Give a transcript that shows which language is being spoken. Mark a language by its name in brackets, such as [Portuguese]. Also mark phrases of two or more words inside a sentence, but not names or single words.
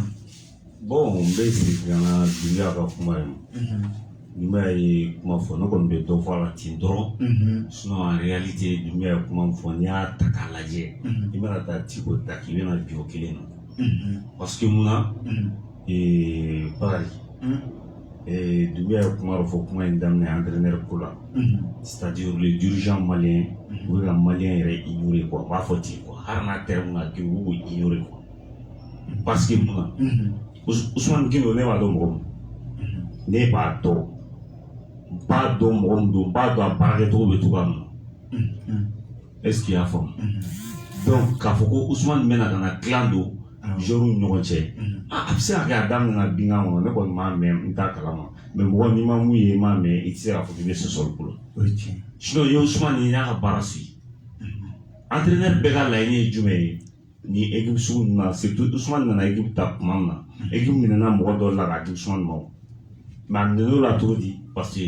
[Bambara] bon n bɛ segin ka na binga ka kuma ye Dumbuya ye kuma fɔ ne kɔni bɛ dɔ fɔ a la ten dɔrɔn [French] sinon en réalité [Bambara] Dumbuya ye kuma min fɔ n'i y'a ta k'a lajɛ i bɛna taa Tiko ta k'i bɛna jɔ kelen na [French] parce que [Bambara] mun na Bakari Dumbuya ye kuma dɔ fɔ kuma in daminɛ entraîneur ko la [French] c'est-à-dire les dirigeants maliens [Bambara] u bɛ ka malien yɛrɛ [French] ignorer quoi [Bambara] n b'a fɔ ten quoi hali n'a terme ka kɛ u b'o [French] ignorer quoi parce que [Bambara] mun na Ousmane Gino ne b'a dɔn mɔgɔ min ne b'a dɔn n b'a dɔn mɔgɔ min don n b'a dɔn a baarakɛcogo bɛ cogoya min na [French] est-ce que [Bambara] i y'a faamu donc k'a fɔ ko Ousmane bɛna ka na dilan don joueurs ni ɲɔgɔn cɛ a bɛ se ka kɛ a daminɛ na binga kɔnɔ ne kɔni m'a mɛn n t'a kalama mais mɔgɔ n'i ma mun ye i m'a mɛn i tɛ se k'a fɔ k'i bɛ se sɔrɔ bolo sinon i ye Ousmane ye i y'a ka baara suit entraîneur bɛɛ ka laɲini ye jumɛn ye ni équipe sugu ninnu na surtout Ousmane nana équipe ta tuma min na équipe minɛna mɔgɔ dɔw la k'a di Ousmane ma mais a minɛn'o la cogo di [French] parce que